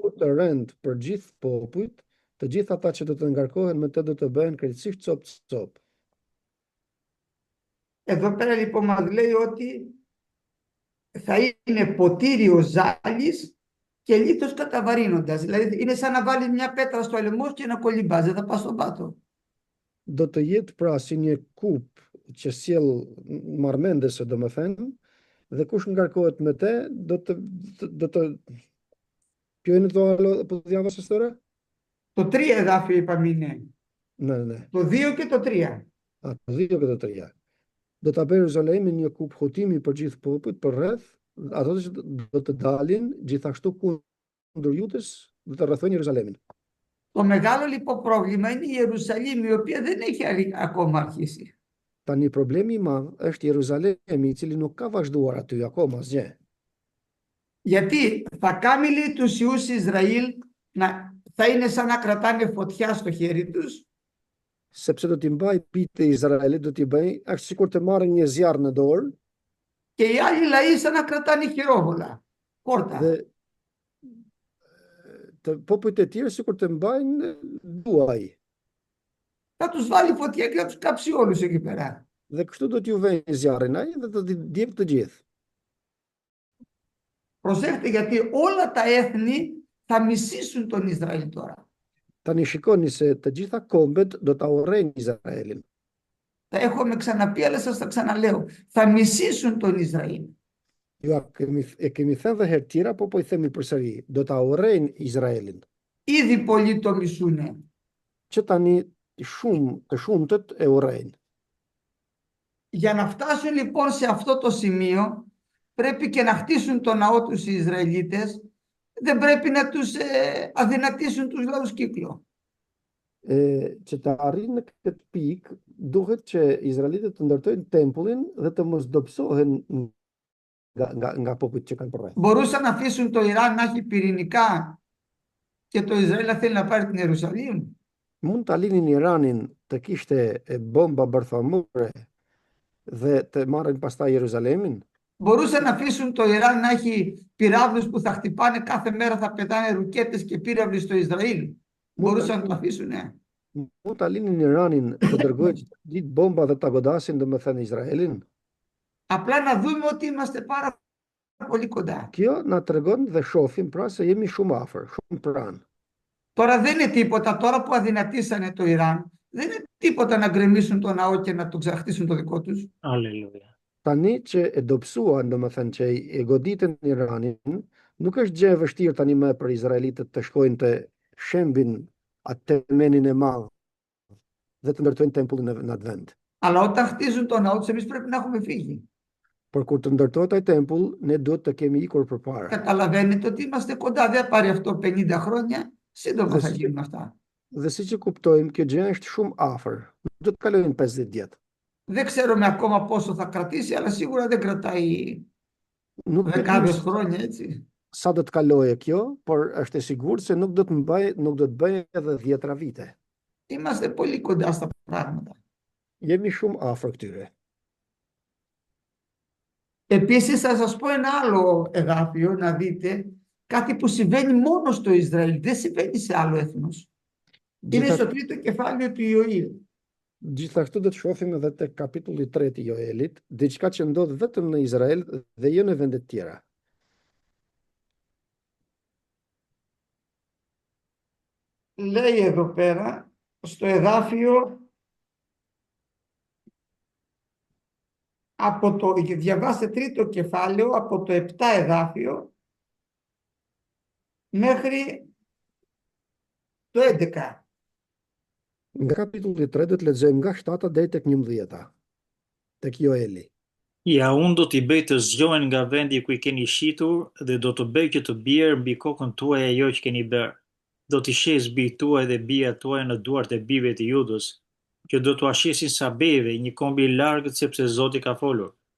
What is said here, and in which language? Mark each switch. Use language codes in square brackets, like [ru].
[sq] kur të rend për gjithë popujt, të gjithë ata që do të ngarkohen me të do të bëhen krejtësisht cop. [el] Εδώ πέρα λοιπόν μας λέει ότι θα είναι ποτήριο ζάλης και λίθος καταβαρύνοντας. Δηλαδή είναι σαν να βάλεις μια πέτρα στο λαιμό και να κολυμπάς, δεν θα πας στον πάτο. [sq] Do të jetë pra si një kup që sjell marrmendese domethënë, dhe kush ngarkohet me të do të [el] Ποιο είναι το άλλο που διάβασες τώρα? Το 3 εδάφιο είπαμε είναι. Ναι. Το 2 και το 3. Το 2 και το 3. [sq] Do ta bëjë Jeruzalemin një kup hutimi për gjithë popujt për rreth, ato që do të dalin gjithashtu kundër Jutës, do të rrethojnë Jeruzalemin. [el] Το μεγάλο λοιπόν πρόβλημα είναι η Ιερουσαλήμ, η οποία δεν έχει ακόμα αρχίσει. [sq] Tani problemi i madh është Jeruzalemi, i cili nuk ka vazhduar aty akoma asgjë. [el] Γιατί θα κάνει λέει τους ιούς Ισραήλ θα είναι σαν να κρατάνε φωτιά στο χέρι τους. [sq] Sepse do t'i mbaj bitë e Izraelit, do t'i bëj, është sikur të marrë një zjarr në dorë. [el] Και οι άλλοι λαοί σαν να κρατάνε χειρόβολα, κόρτα. [sq] Dhe të popujt e tjerë sikur të mbajnë duaj. [el] Θα τους βάλει φωτιά και θα τους κάψει όλους εκεί πέρα. [sq] Dhe kështu do t'ju vënë zjarrin ai dhe do t'i djeg të gjithë. [el] Προσέχτε γιατί όλα τα έθνη θα μισήσουν τον Ισραήλ τώρα. [sq] Tani shikoni se të gjitha kombet do ta urrejnë Izraelin. [el] Τα έχουμε ξαναπεί, αλλά σας τα ξαναλέω. Θα μισήσουν τον Ισραήλ. [sq] Ju kemi thënë dhe herë tjera, po i themi përsëri, do ta urrejnë Izraelin. [el] Ήδη πολλοί το μισούνε. [sq] Që tani të shumtët e urrejnë. [el] Για να φτάσουν λοιπόν σε αυτό το σημείο, πρέπει και να χτίσουν το ναό τους οι Ισραηλίτες, δεν πρέπει να τους αδυνατήσουν τους λαούς κύκλο. [sq] Që të arrinë në këtë pikë, duhet që izraelitët të ndërtojnë tempullin dhe të mos dobësohen nga popujt që kanë përreth. [el] Μπορούσαν να αφήσουν το Ιράν να έχει πυρηνικά και το Ισραήλ να θέλει να πάρει την Ιερουσαλήμ. [sq] Mund ta linin Iranin të kishte bomba bërthamore dhe të marrin pastaj Jeruzalemin? [el] Μπορούσαν να αφήσουν το Ιράν να έχει πυράβλους που θα χτυπάνε κάθε μέρα, θα πετάνε ρουκέτες και πύραυλοι στο Ισραήλ. Μπορούσαν να το αφήσουν, [sq] Mund ta linin Iranin të dërgojë ditë bomba dhe ta godasin domethënë Izraelin? [el] Απλά να δούμε ότι είμαστε πάρα πολύ κοντά. [sq] Kjo na tregon dhe shohim pra se jemi shumë afër, shumë pranë. [el] Τώρα δεν είναι τίποτα, τώρα που αδυνατήσανε το Ιράν, δεν είναι τίποτα να γκρεμίσουν το ναό και να το ξεχτίσουν το δικό τους. [sq] Aleluja. Tani që e dobësuan, domethënë që e goditën Iranin, nuk është gjë e vështirë tani më për izraelitët të shkojnë të shembin atë temenin e madh dhe të ndërtojnë tempullin në atë vend. [el] Αλλά όταν χτίζουν το ναό τους, εμείς πρέπει να έχουμε φύγει. [sq] Por kur të ndërtohet ai tempull, ne duhet të kemi ikur përpara. [el] Καταλαβαίνετε ότι είμαστε κοντά, δεν πάρει αυτό 50 χρόνια, σύντομα θα γίνουν αυτά. [sq] Dhe siç e kuptojmë, kjo gjë është shumë afër. Nuk do të kalojnë 50 vjet. [el] Δεν ξέρουμε ακόμα πόσο θα κρατήσει, αλλά σίγουρα δεν κρατάει [sq] Nuk e [el] δεκάδες [sq] dim [el] χρόνια, έτσι. [sq] sa do të kalojë kjo, por është e sigurt se nuk do të bëjë edhe 10 vite. [el] Είμαστε πολύ κοντά στα πράγματα. [sq] Jemi shumë afër këtyre. [el] Επίσης θα σας πω ένα άλλο εδάφιο, να δείτε κάτι που συμβαίνει μόνο στο Ισραήλ, δεν συμβαίνει σε άλλο έθνος. Είναι στο τρίτο κεφάλαιο του Ιωήλ. [sq] Gjithashtu do të shohim edhe te kapitulli 3 i Joelit, diçka që ndodh vetëm në Izrael dhe jo në vende të tjera. [el] Λέει εδώ πέρα, στο εδάφιο, διαβάστε τρίτο κεφάλαιο, από το 7 εδάφιο, μέχρι το 11. [sq] Nga kapitulli 3 do të lexojmë nga 7 deri tek 11, tek Joeli. Ja, unë do t'i bëj të zgjohen nga vendi ku i keni shitur dhe do të bëj që të bjerë mbi kokën tuaj ajo që keni bërë. Do t'i shes bijt tuaj dhe bijat tuaj në duart e bijve të Judës, që do t'u ashesin sabeve, një kombi i largët sepse Zoti ka folur.